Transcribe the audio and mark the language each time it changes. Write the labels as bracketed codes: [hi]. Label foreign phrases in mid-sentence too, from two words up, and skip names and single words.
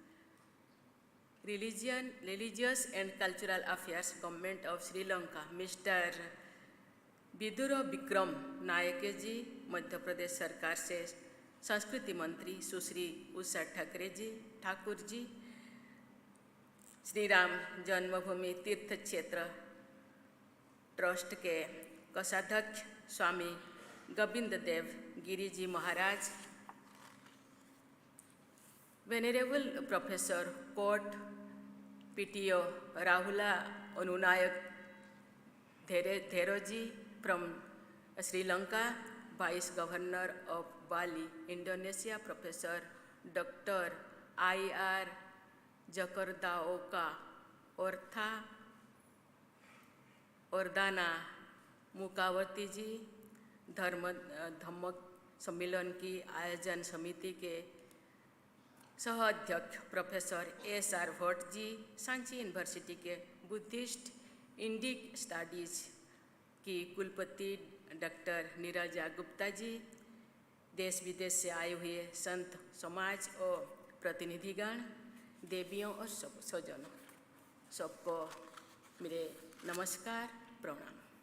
[en] religious and cultural affairs government of Sri Lanka mister [hi] विदुर विक्रम नायक जी, मध्य प्रदेश सरकार से संस्कृति मंत्री सुश्री उषा ठाकुर जी, श्री राम जन्मभूमि तीर्थ क्षेत्र ट्रस्ट के कोषाध्यक्ष स्वामी गोविंद देव गिरी जी महाराज, [en] venerable professor कोर्ट PTO राहुला अनुनायक धेरो जी from Sri Lanka, Vice Governor of Bali, Indonesia, Professor Dr. [hi] I.R. Jakardaoka Ordana मुकावती जी, धर्म धम्म सम्मेलन की आयोजन समिति के सह अध्यक्ष प्रोफेसर S.R. भट्ट जी, सांची यूनिवर्सिटी के [en] Buddhist Indic studies [hi] की कुलपति डॉक्टर नीरजा गुप्ता जी, देश विदेश से आए हुए संत समाज और प्रतिनिधिगण, देवियों और स्वजनों, सबको मेरे नमस्कार प्रणाम।